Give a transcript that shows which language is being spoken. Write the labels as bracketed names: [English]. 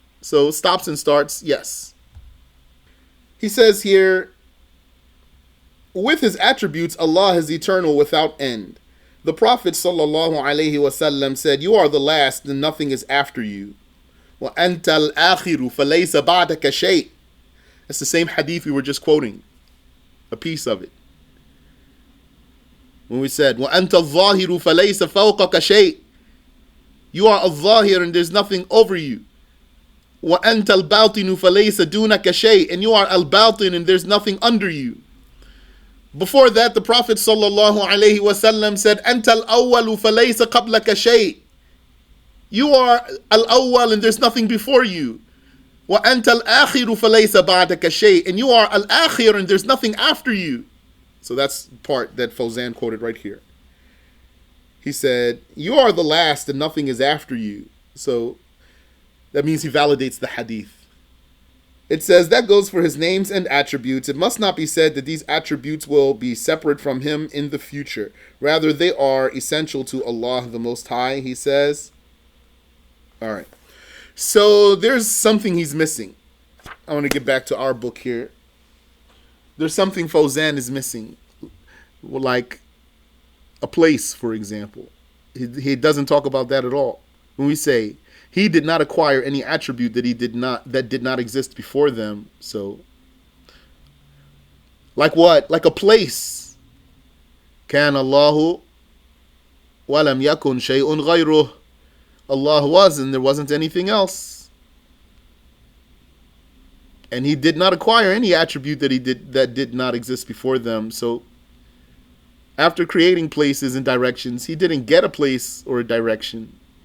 [English] So stops and starts, yes. He says here, with his attributes, Allah is eternal without end. The Prophet ﷺ said, you are the last and nothing is after you. [Arabic] وَأَنْتَ الْآخِرُ فَلَيْسَ بَعْدَكَ شَيْءٍ. [English] That's the same hadith we were just quoting. A piece of it. When we said, [Arabic] وَأَنْتَ الظَّاهِرُ فَلَيْسَ فَوْقَكَ شَيْءٍ. [English] You are al-Zahir and there's nothing over you. [Arabic] وَأَنْتَ الْبَاطِنُ فَلَيْسَ دُونَكَ شَيْءٍ. [English] And you are al-Batin and there's nothing under you. Before that, the Prophet ﷺ said, [Arabic] أَنْتَ الْأَوَّلُ فَلَيْسَ قَبْلَكَ شَيْءٍ. [English] You are al-awwal and there's nothing before you. [Arabic] وَأَنْتَ الْآخِرُ فَلَيْسَ بَعْدَكَ شَيْءٍ. [English] And you are al-akhir and there's nothing after you. So that's part that Fawzan quoted right here. He said, you are the last and nothing is after you. So that means he validates the hadith. It says that goes for his names and attributes. It must not be said that these attributes will be separate from him in the future. Rather, they are essential to Allah the Most High, he says. All right. So there's something he's missing. I want to get back to our book here. There's something Fawzan is missing. Like a place, for example. He doesn't talk about that at all. When we say he did not acquire any attribute that did not exist before them. So, like what? Like a place. [Arabic] كان الله ولم يكن شيء غيره. [English] Allah was and there wasn't anything else. And he did not acquire any attribute that did not exist before them. So after creating places and directions, he didn't get a place or a direction.